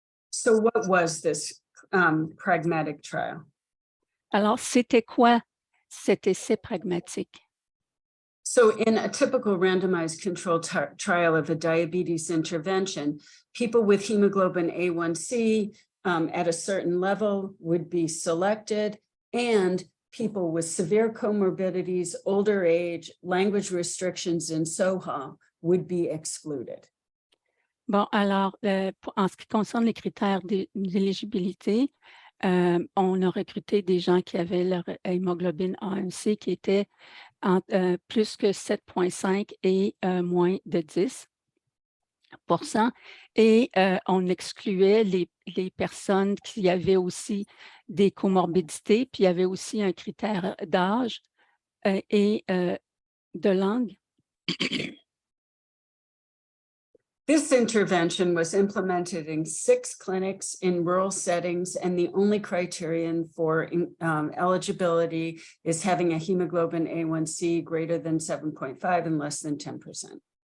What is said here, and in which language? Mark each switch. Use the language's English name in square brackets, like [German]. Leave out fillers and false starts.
[English] So what was this pragmatic trial? [French] Alors, c'était quoi cet essai pragmatique? [English] So in a typical randomized controlled trial of a diabetes intervention, people with hemoglobin A1C at a certain level would be selected, and people with severe comorbidities, older age, language restrictions, and SOHA would be excluded. [French] Bon, alors, en ce qui concerne les critères d'éligibilité, on a recruté des gens qui avaient leur hémoglobine A1C qui était plus que 7,5 et moins de 10%. Et on excluait les personnes qui avaient aussi des comorbidités, puis il y avait aussi un critère d'âge et de langue. [English] This intervention was implemented in 6 clinics in rural settings, and the only criterion for eligibility is having a hemoglobin A1C greater than 7.5 and less than 10%.